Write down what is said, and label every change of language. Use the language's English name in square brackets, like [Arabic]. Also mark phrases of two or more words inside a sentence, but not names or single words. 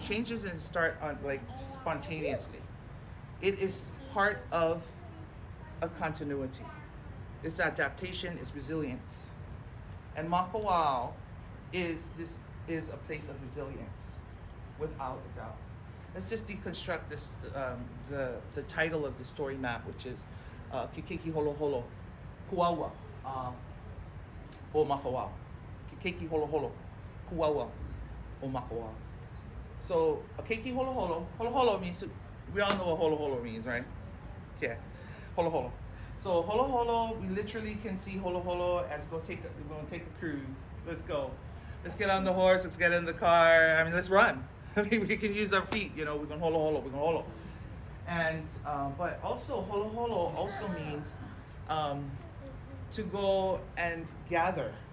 [English] Change doesn't start on like spontaneously. It is part of a continuity. It's adaptation, it's resilience. And Makawao is a place of resilience, without a doubt. Let's just deconstruct this, the title of the story map, which is Kikeki Holo Holo, Kuawa, o Makawao. Kikeki Holo Holo, Kuawa, o Makawao. So a [Hawaiian] keiki holo holo [English] means, we all know what holo holo means, right? Yeah, holo holo. So holo holo, we literally can see holo holo as we're gonna take a cruise. Let's go. Let's get on the horse, let's get in the car. I mean, let's run. I mean, we can use our feet, you know, we're gonna holo holo, we're gonna holo. And, but also holo holo also means to go and gather.